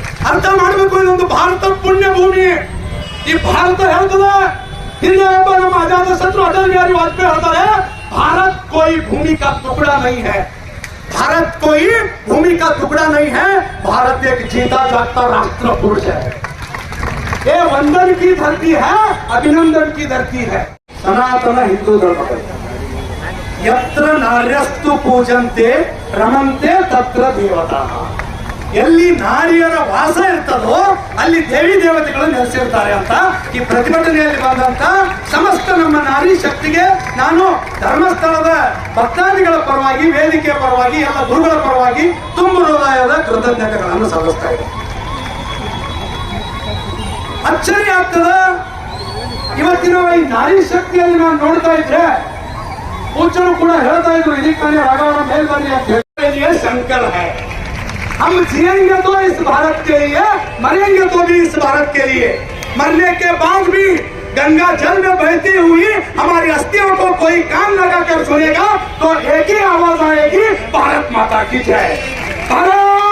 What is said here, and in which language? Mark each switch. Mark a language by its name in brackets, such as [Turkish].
[Kannada] ಅರ್ಥ ಮಾಡಬೇಕು, ಇದೊಂದು ಭಾರತ ಪುಣ್ಯ ಭೂಮಿ. ಈ ಭಾರತ ಹೇಳ್ತದ, ಹಿಂದೆ ಒಬ್ಬ ನಮ್ಮ ಅಜಾತ ಶತ್ರು ಅಟಲ್ ಬಿಹಾರಿ ವಾಜಪೇಯಿ ಹೇಳ್ತಾರೆ, [Hindi] ಭಾರತ್ ಕೋಯಿ ಭೂಮಿ ಕಾ ಟುಕड़ा नहीं है, भारत कोई भूमि का टुकड़ा नहीं है, भारत एक जीता जागता राष्ट्र पुरुष है. ये वंदन की धरती है, अभिनंदन की धरती है. सनातन हिंदू धर्म [Sanskrit] यत्र नार्यस्तु पूजन्ते ರಮಂತೆ ತತ್ರ ದೇವತಾ. [Kannada] ಎಲ್ಲಿ ನಾರಿಯರ ವಾಸ ಇರ್ತದೋ ಅಲ್ಲಿ ದೇವಿ ದೇವತೆಗಳು ನೆಲೆಸಿರ್ತಾರೆ ಅಂತ ಈ ಪ್ರತಿಭಟನೆಯಲ್ಲಿ ಬಂದಂತ ಸಮಸ್ತ ನಮ್ಮ ನಾರಿ ಶಕ್ತಿಗೆ ನಾನು ಧರ್ಮಸ್ಥಳದ ಭಕ್ತಾದಿಗಳ ಪರವಾಗಿ, ವೇದಿಕೆಯ ಪರವಾಗಿ, ಎಲ್ಲ ಗುರುಗಳ ಪರವಾಗಿ ತುಂಬ ಹೃದಯದ ಕೃತಜ್ಞತೆಗಳನ್ನು ಸಲ್ಲಿಸ್ತಾ ಇದ್ದೇನೆ. ಅಚ್ಚರಿ ಆಗ್ತದ, ಇವತ್ತಿನ ಈ ನಾರಿ ಶಕ್ತಿಯಲ್ಲಿ ನಾನು ನೋಡ್ತಾ ಇದ್ರೆ पूछरू ಕೂಡ ಹೇಳ್ತಾ ಇದ್ರು, ಇದಕ್ಕಾನೆ ರಾಘವನ ಮೇಲ್ಬನ್ನಿ ಅಂತ ಹೇಳಿ. [Hindi] संकल्प है, हम जिएंगे तो इस भारत के लिए, मरेंगे तो भी इस भारत के लिए. मरने के बाद भी गंगा जल में बहती हुई हमारी अस्थियों को कोई कान लगा कर सुनेगा तो एक ही आवाज आएगी, भारत माता की जय, भारत